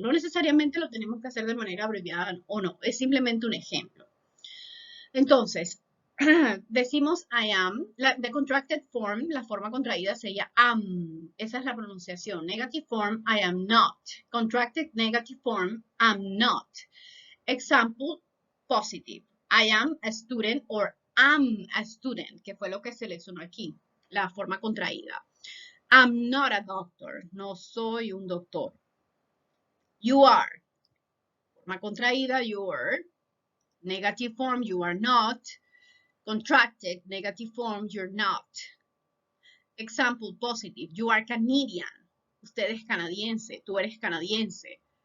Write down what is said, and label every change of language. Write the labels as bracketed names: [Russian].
[Spanish] No necesariamente lo tenemos que hacer de manera abreviada o no, es simplemente un ejemplo. Entonces, decimos I am, [English] the contracted form, [Spanish] la forma contraída sería am, esa es la pronunciación. [English] Negative form, I am not. Contracted negative form, I'm not. Example, positive, I am a student or am a student, [Spanish] que fue lo que seleccionó aquí, la forma contraída. [English] I'm not a doctor. [Spanish] No soy un doctor. [English] You are. [Spanish] Forma contraída, [English] you are. Negative form, you are not. Contracted, negative form, you're not. Example, positive, you are Canadian. [Spanish] Usted es canadiense, tú eres canadiense.